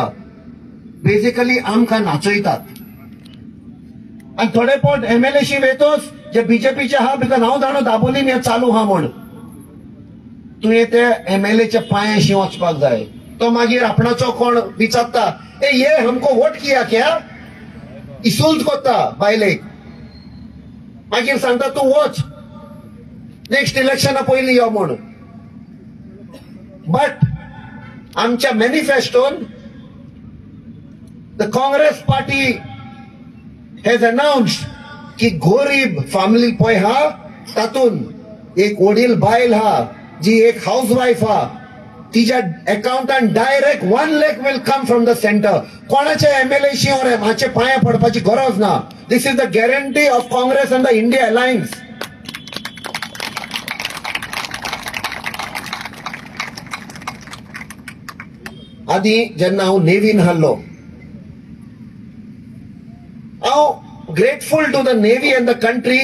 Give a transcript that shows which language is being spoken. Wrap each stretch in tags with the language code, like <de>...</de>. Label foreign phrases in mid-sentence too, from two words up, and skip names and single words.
<kok>बेसिकली आमकां नाचयतात. आणि थोडे फावट एमएलएशी वेतोस जे बीजेपीचे हा, बिकॉज हांव जाणो दाबोलीन हे चालू हा म्हण. तुवें ते एमएलएच्या पांयाशी वचपाक जाय. तो मागीर आपणाचो कोण विचारता,</kok> <hi>ए ये हमको वोट किया क्या?</hi> <kok>इसूल्ट करता बायलेक. मागीर सांगता तूं वच नेक्स्ट इलेक्शना पयलीं यो म्हण. बट आमच्या मॅनिफेस्टोन</kok> <en>the Congress party has announced</en> <kok>की गोरीब फॅमिली पळय हा तातून एक वडील बायल हा जी एक हाऊसवाईफ हा तिच्या अकाउंटान डायरेक्ट 1 लाख</kok> <en>will come from the center.</en> <kok>कोणाचे एमएलए शिवरे माचे पाया पडपाची गरज ना.</kok> <en>this is the guarantee of Congress and the India alliance.</en> <kok>आधी जेन्ना हांव नेव्हीन आहलो हांव</kok> <en>grateful to the navy and the country.</en>